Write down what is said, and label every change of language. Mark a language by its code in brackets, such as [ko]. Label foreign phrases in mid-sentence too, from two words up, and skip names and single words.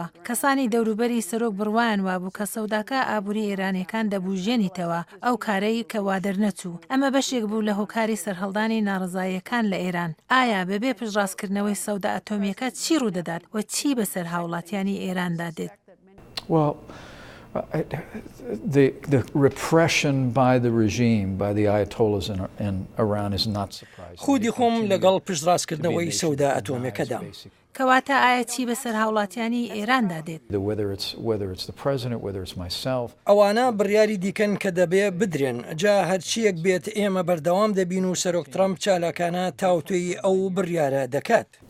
[ckb] کەسانی دەوروبەری سەرۆک بڕوایان وابوو کە سەوداکە ئابووری ئێرانیەکان دەبوژێنیتەوە ئەو کارەی کە وا دەرنەچوو. ئەمە بەشێک بوو لە هۆکاری سەرهەڵدانی ناڕزاییەکان لە ئێران. ئایا بەبێ پشتڕاستکردنەوەی سەودا ئەتۆمیەکە چی ڕوودەدات و چی بەسەر هاوڵاتیانی ئێراندا دێت؟ [en] The repression by the regime, by the Ayatollahs in Iran is not surprising. [ckb] خودی خۆم لەگەڵ پشتڕاستکردنەوەی سەودا ئەتۆمیەکەدا. کەواتە ئایا چی بەسەر هاوڵاتیانی ئێراندا دێت؟ ئەوانە بڕیاری دیکەن کە دەبێ بدرێن جا هەرچیەک بێت ئێمە بەردەوام دەبین و سەرۆک ترامپ چالاکانە تاوتوی ئەو بڕیارە دەکات.